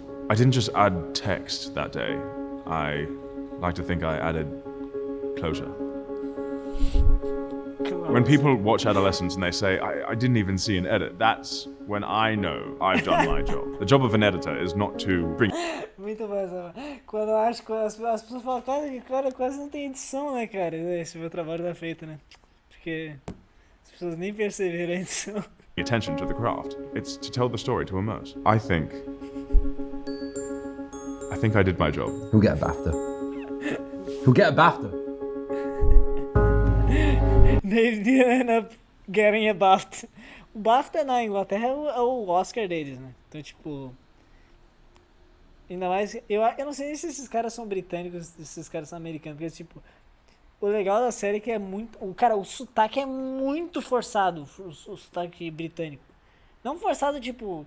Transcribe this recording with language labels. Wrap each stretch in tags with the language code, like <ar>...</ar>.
<en>I didn't just add text that day. I like to think I added closure. When people watch Adolescence and they say, I didn't even see an edit, that's when I know I've done my job. The job of an editor is not to bring...</en> <pt>Muito bom, quando eu acho que as pessoas falam, cara, quase não tem edição, né, cara? Esse meu trabalho tá feito, né? Porque as pessoas nem perceberam a edição.</pt> <en>Attention to the craft. It's to tell the story, to immerse. I think I did my job. He'll get a BAFTA. He'll get a BAFTA. They did end up getting a BAFTA.</en> <pt>O BAFTA na Inglaterra é o Oscar deles, né? Então, tipo... Ainda mais... Eu não sei nem se esses caras são britânicos, se esses caras são americanos. Porque, tipo... O legal da série é que é muito... O sotaque é muito forçado. O sotaque britânico. Não forçado, tipo...</pt>